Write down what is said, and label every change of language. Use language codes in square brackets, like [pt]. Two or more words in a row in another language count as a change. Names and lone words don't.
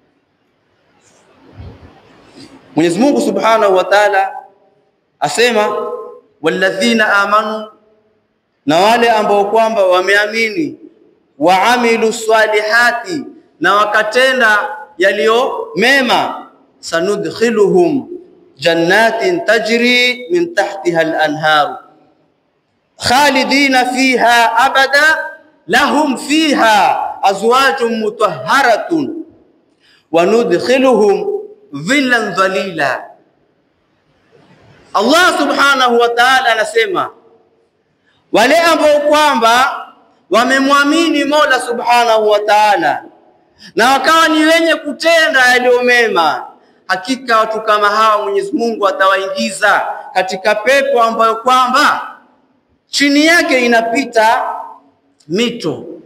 [sw] Mwenyezi Mungu [ar] سبحانه وتعالى [sw] asema [ar] والذين آمنوا, [sw] na wale ambao kwamba wameamini, [ar] وعملوا الصالحات, [sw] na wakatenda yaliyo mema, [ar] سندخلهم جنات تجري من تحتها الأنهار خالدين فيها أبدا لهم فيها أزواج مطهرة وندخلهم ظلا ظليلا. [sw] Allah [ar] سبحانه وتعالى [sw] anasema wale ambao kwamba wamemwamini Mola subhanahu wa ta'ala na wakawa ni wenye kutenda yaliyo mema, hakika watu kama hawa Mwenyezi Mungu atawaingiza katika pepo ambayo kwamba chini yake inapita mito.